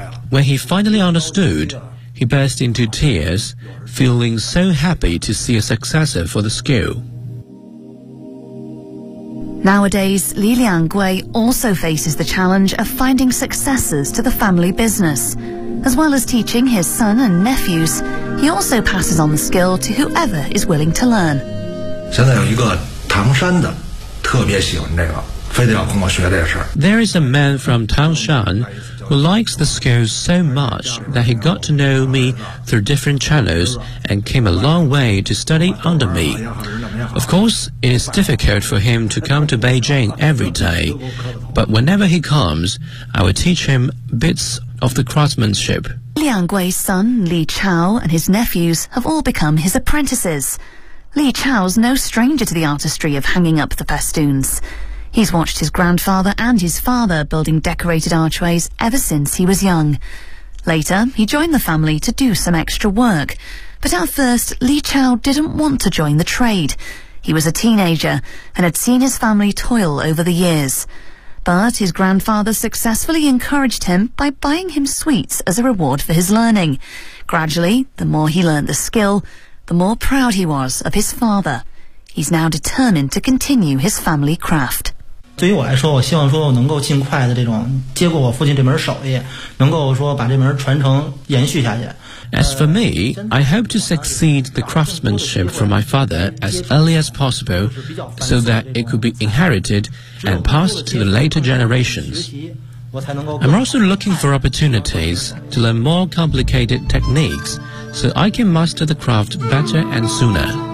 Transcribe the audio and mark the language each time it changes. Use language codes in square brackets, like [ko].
[en] When he finally understood, he burst into tears, feeling so happy to see a successor for the skill. Nowadays, Li Liangwei also faces the challenge of finding successors to the family business. As well as teaching his son and nephews, he also passes on the skill to whoever is willing to learn. [zh] 现在有一个唐山的，特别喜欢这个。 [en] There is a man from Taoshan who likes the skills so much that he got to know me through different channels and came a long way to study under me. Of course, it is difficult for him to come to Beijing every day, but whenever he comes, I will teach him bits of the craftsmanship. Liangwei's son, Li Chao, and his nephews have all become his apprentices. Li Chao's no stranger to the artistry of hanging up the festoons. He's watched his grandfather and his father building decorated archways ever since he was young. Later, he joined the family to do some extra work. But at first, Li Chao didn't want to join the trade. He was a teenager and had seen his family toil over the years. But his grandfather successfully encouraged him by buying him sweets as a reward for his learning. Gradually, the more he learned the skill, the more proud he was of his father. He's now determined to continue his family craft. [zh] 对于我来说，我希望说我能够尽快的这种接过我父亲这门手艺，能够说把这门传承延续下去。 [en] As for me, I hope to succeed the craftsmanship from my father as early as possible, so that it could be inherited and passed to the later generations. I'm also looking for opportunities to learn more complicated techniques, so I can master the craft better and sooner.